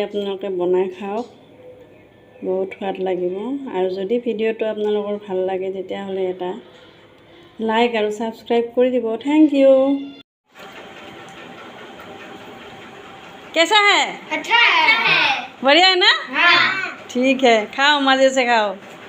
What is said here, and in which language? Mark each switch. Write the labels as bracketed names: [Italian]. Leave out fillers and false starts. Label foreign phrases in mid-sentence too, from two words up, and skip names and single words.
[Assamese] আপোনালোকে বনাই খাওক বহুত সোৱাদ লাগিব আৰু যদি ভিডিঅ'টো আপোনালোকৰ ভাল লাগে তেতিয়াহ'লে এটা লাইক আৰু ছাবস্ক্ৰাইব কৰি দিব [English] thank you [Hindi] कैसा है अच्छा है बढ़िया है ना हाँ ठीक है खाओ मज़े से खाओ